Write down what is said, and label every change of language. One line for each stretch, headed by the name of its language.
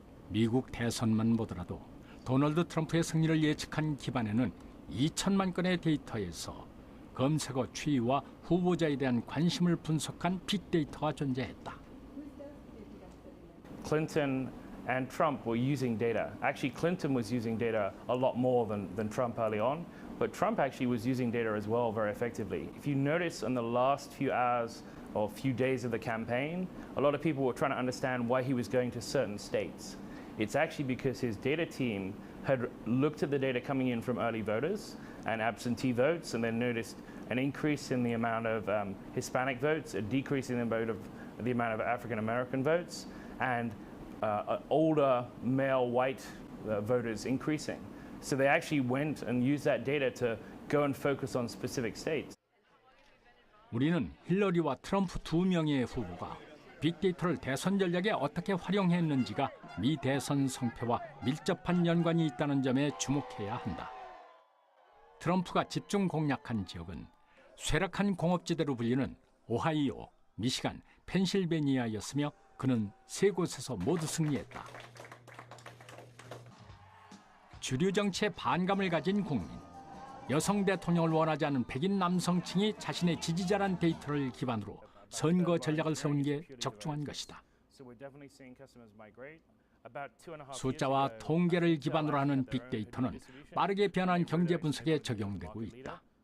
Korean: 미국 대선만 보더라도 도널드 트럼프의 승리를 예측한 기반에는 2천만 건의 데이터에서 검색어 추이와 후보자에 대한 관심을 분석한 빅데이터가 존재했다.
English: Clinton and Trump were using data. Actually, Clinton was using data a lot more than Trump early on, but Trump actually was using data as well very effectively. If you notice in the last few hours or few days of the campaign, a lot of people were trying to understand why he was going to certain states. It's actually because his data team had looked at the data coming in from early voters and absentee votes, and then noticed an increase in the amount of Hispanic votes, a decrease in the amount of African American votes, and older male white voters increasing. So they actually went and used that data to go and focus on specific states.
Korean: 우리는 힐러리와 트럼프 두 명의 후보가 빅데이터를 대선 전략에 어떻게 활용했는지가 미 대선 성패와 밀접한 연관이 있다는 점에 주목해야 한다. 트럼프가 집중 공략한 지역은 쇠락한 공업지대로 불리는 오하이오, 미시간, 펜실베니아였으며 그는 세 곳에서 모두 승리했다. 주류 정치에 반감을 가진 국민, 여성 대통령을 원하지 않은 백인 남성층이 자신의 지지자란 데이터를 기반으로 선거 전략을 세우는 게 적중한 것이다.
English: So we're definitely seeing customers migrate.
Korean: 숫자와 통계를 기반으로 하는 빅데이터는 빠르게 변한 경제 분석에 적용되고 있다.